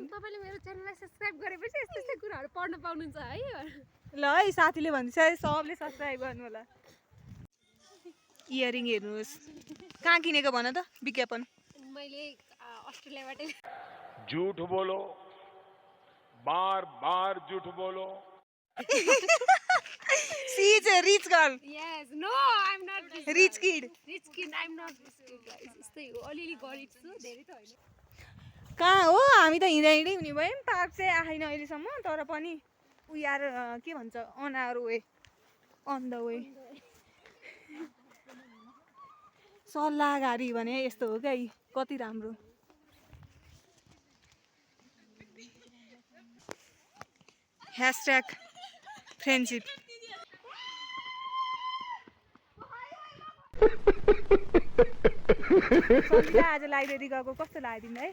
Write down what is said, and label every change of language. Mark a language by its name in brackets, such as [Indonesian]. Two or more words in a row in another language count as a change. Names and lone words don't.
[Nepali] तपाईले मेरो च्यानललाई सब्स्क्राइब गरेपछि यस्तो यस्तो कुराहरु पढ्न पाउनुहुन्छ है ल है साथीले भन्छ सबले सब्स्क्राइब गर्नु होला इयरिङ हेर्नुहोस् कहाँ किनेको भन त विज्ञापन मैले अस्ट्रेलियाबाट [Hindi] झूठ बोलो बार बार झूठ बोलो [English] She is a rich girl. Yes, no, I'm not Rich kid. Rich kid, I'm not rich kid, guys. [Nepali] यस्तै हो अलिअलि गरिब छु धेरै त हैन कहाँ हो हामी त हिँड्दै हिँड्दै हुने भयौँ पार्क चाहिँ आएन अहिलेसम्म तर पनि [English] we are [Nepali] के भन्छ [English] on our way on the way [Nepali] सल्लाहगारी भने यस्तो हो क्या कति राम्रो # फ्रेन्डशिप आज लाइब्रेरी गएको कस्तो लाग्यो तिमीलाई